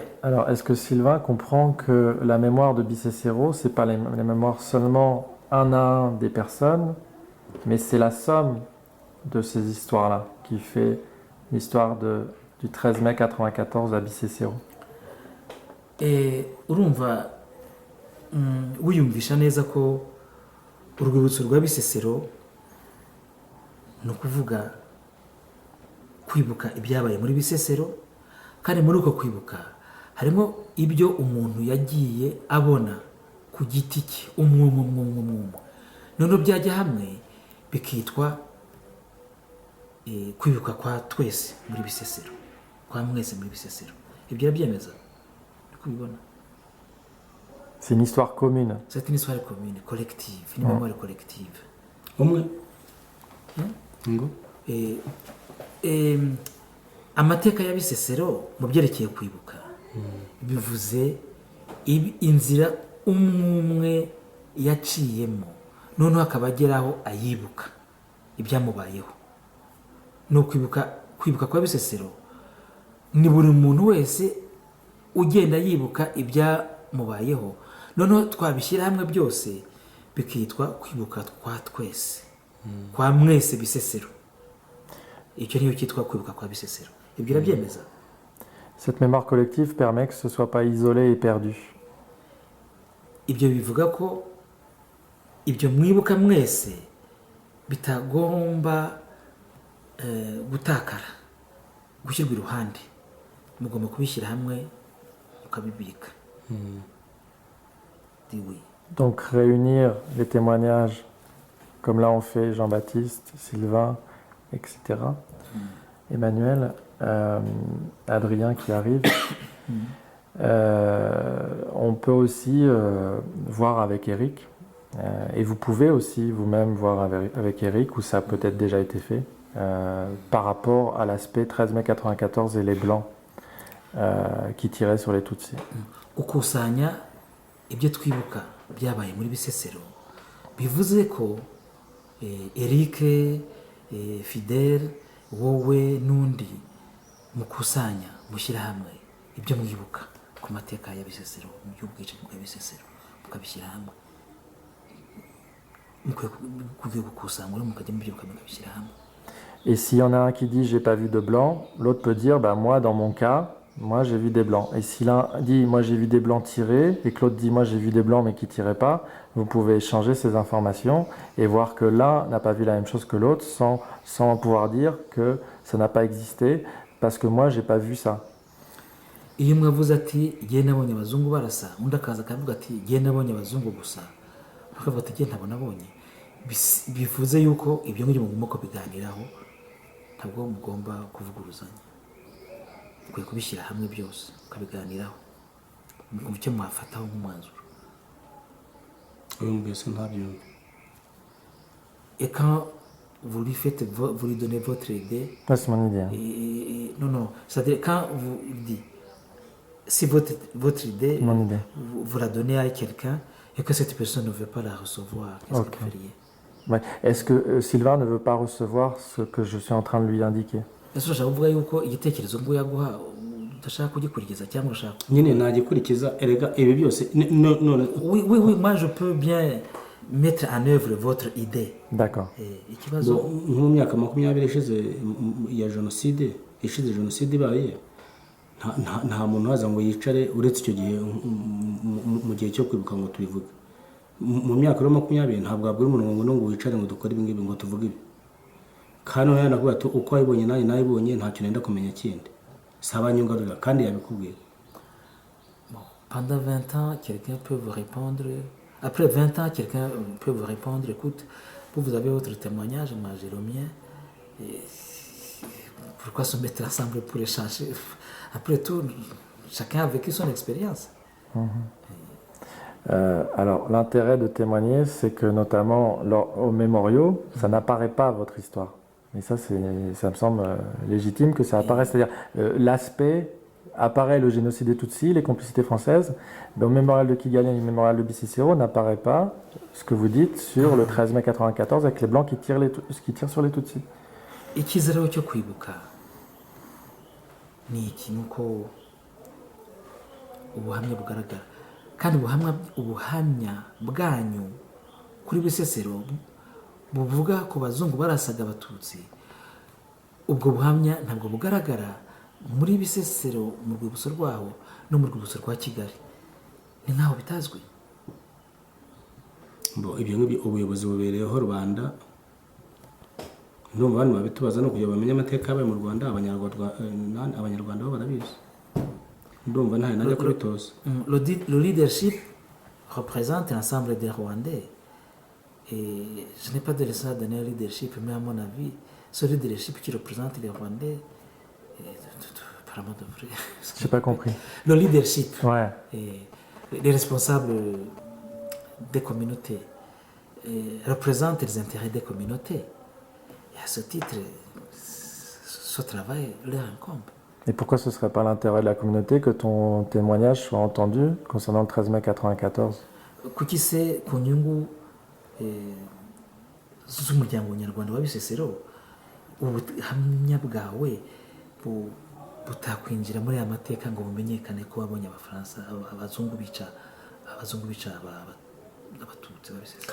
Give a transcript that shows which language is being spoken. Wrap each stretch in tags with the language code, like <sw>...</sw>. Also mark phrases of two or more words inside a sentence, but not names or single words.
<fr>Alors, est-ce que Sylvain comprend que la mémoire de Bicécéro, c'est pas les mémoires seulement un à un des personnes, mais c'est la somme de ces histoires-là qui fait l'histoire du 13 mai 94 à Bicécéro.</fr> <rw>Et urumva wiyumvisha neza ko urwibutso rwa Bisesero ni ukuvuga kwibuka ibyabaye muri Bisesero, kandi muri uko kwibuka harimo ibyo umuntu yagiye abona ku giti cye umwe noneho byajya hamwe bikitwa kwibuka kwa twese muri Bisesero, kwa mwese muri Bisesero. Ibyo urabyemeza?</rw> <fr>C'est une histoire commune. C'est une histoire commune, collective, une mémoire collective.</fr> <rw>Amateka ya Bisesero mu byerekeye kwibuka bivuze inzira umwe yaciyemo, noneho akaba ageraho ayibuka ibyamubayeho. No kwibuka kwa Bisesero ni buri muntu wese ugenda yibuka ibyamubayeho, noneho twabishyira hamwe byose bikitwa kwibuka kwa twese, kwa mwese Bisesero. Icyo niyo cyitwa kwibuka kwa Bisesero. Ibyo urabyemeza?</rw> <fr>Cette mémoire collective permet que ce soit pas isolé et perdu.</fr> <rw>Ibyo bivuga ko ibyo mwibuka mwese bitagomba gutakara, gushyirwa iruhande, mugomba kubishyira hamwe ukabibika.</rw> <fr>Donc réunir les témoignages, comme là on fait Jean-Baptiste, Sylvain, etc. Emmanuel, Adrien qui arrive. On peut aussi voir avec Eric, et vous pouvez aussi vous-même voir avec Eric, où ça a peut-être déjà été fait, par rapport à l'aspect 13 mai 94 et les Blancs qui tiraient sur les Tutsis.</fr> <rw>Gukusanya ibyo twibuka byabaye muri Bisesero bivuze ko Eric, Fidel, wowe n'undi mukusanya mushyira hamwe ibyo mwibuka ku mateka ya Bisesero, mu by'ubwicanyi bwa Bisesero, mukabishyira hamwe. Mukwiye gukusanya mukajya mubyibuka mukabishyira hamwe.</rw> <fr>Et s'il y en a un qui dit j'ai pas vu de blanc, l'autre peut dire bah moi dans mon cas, moi j'ai vu des blancs. Et si l'un dit moi j'ai vu des blancs tirer et que l'autre dit moi j'ai vu des blancs mais qui tiraient pas, vous pouvez échanger ces informations et voir que l'un n'a pas vu la même chose que l'autre sans pouvoir dire que ça n'a pas existé parce que moi j'ai pas vu ça.</fr> <rw>Iyo mwavuze ati ngiye nabonye abazungu barasa, undi akaza akavuga ati ngiye nabonye abazungu gusa, akavuga ati ngiye ntabonabonye, bivuze yuko ibyo ngibyo mugomba kubiganiraho, ntabwo mugomba kuvuguruzanya. Mukwiye kubishyira hamwe byose ukabiganiraho mu cyo mwafataho nk'umwanzuro.</rw> <fr>Et quand vous lui faites, vous lui donnez votre idée. C'est mon idée. Non, c'est-à-dire quand vous dites si votre idée, Mon idée. vous la donnez à quelqu'un et que cette personne ne veut pas la recevoir, qu'est-ce Ok. que vous feriez? Ouais. Est-ce que Sylvain ne veut pas recevoir ce que je suis en train de lui indiquer?</fr> <rw>ese urashaka kuvuga yuko igitekerezo ngo yaguha udashaka kugikurikiza cyangwa urashaka? nyine nagikurikiza erega ibi byose none</rw> <fr>Oui, oui, oui, moi je peux bien mettre en œuvre votre idée. D'accord.</fr> <rw>Ikibazo nko mu myaka 20 ishize ya jenoside ibaye nta muntu waza ngo yicare uretse icyo gihe mu gihe cyo kwibuka ngo tubivuge mu myaka 20 ntabwo wabwira umuntu ngo wicare ngo dukore ibi ngibi ngo tuvuge ibi kandi nawe nakuvuga ati uko wabibonye nanjye nabibonye ntacyo nenda kumenya kindi saba nyungarira kandi yabikubwiye.</rw> <fr>pendant 20 ans, quelqu'un peut vous répondre. Après 20 ans, quelqu'un peut vous répondre, écoute, vous avez votre témoignage, moi j'ai le mien. Et pourquoi se mettre ensemble pour échanger? Après tout, chacun a vécu son expérience. Alors, l'intérêt de témoigner, c'est que notamment aux mémoriaux, ça n'apparaît pas votre histoire. Et ça me semble légitime que ça apparaisse. C'est-à-dire, l'aspect apparaît le génocide des Tutsis, les complicités françaises, mais au mémorial de Kigali et au mémorial de Bisesero n'apparaît pas ce que vous dites sur le 13 mai 1994 avec les Blancs qui tirent sur les Tutsis.</fr> <rw>Icyizere cyo kwibuka ni iki nuko ubuhamya bugaragara kandi ubuhamya bwanyu kuri Bisesero buvuga ko bazungu barasaga abatutsi. Ubwo buhamya ntabwo bugaragara muri Bisesero mu rwibutso rwaho no mu rwibutso rwa Kigali, ni nkaho bitazwi. Ibyo ngibyo ubuyobozi bubereyeho rubanda ndumva abantu babitubaza no kugira bamenye amateka yabaye mu Rwanda. Abanyarwanda bo barabizi, ndumva nta najya kubitoza.</rw> <fr>Le leadership représente l'ensemble des Rwandais et je n'ai pas de ça donner leadership, mais à mon avis ce leadership qui représente les Rwandais Je n'ai pas compris. Le leadership, ouais. Les responsables des communautés représentent les intérêts des communautés. Et à ce titre, ce travail leur incombe. Et pourquoi ce ne serait pas l'intérêt de la communauté que ton témoignage soit entendu concernant le 13 mai 1994?</fr> <rw>Kuki se ku nyungu z'umuryango nyarwanda wa Bisesero ubuhamya bwawe butakwinjira muri aya mateka ngo bumenyekane ko wabonye Abafaransa abazungu bica abatutsi ba Bisesero?</rw>